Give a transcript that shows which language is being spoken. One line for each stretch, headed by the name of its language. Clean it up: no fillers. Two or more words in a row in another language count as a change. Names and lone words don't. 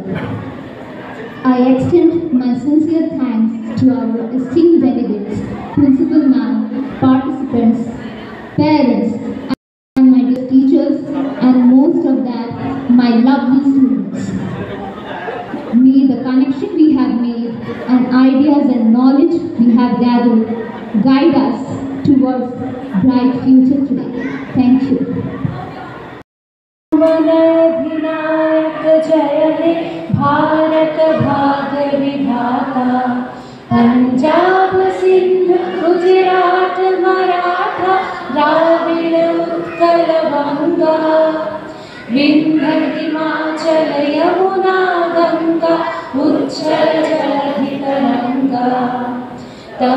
English: I extend my sincere thanks to our esteemed delegates, Principal Ma'am, participants, parents, and my dear teachers, and most of that, my lovely students. May the connection we have made and ideas and knowledge we have gathered guide us towards bright future today. Thank you.
Bangla: বনাধিনায়ক জয় হে ভারত ভাগ্য বিধাতা পাঞ্জাব সিন্ধ গুজরাট মারাঠা দ্রাবিড় উৎকল বঙ্গ বিন্ধ্য হিমাচল যমুনা গঙ্গা উচ্ছল জলধি তরঙ্গ তব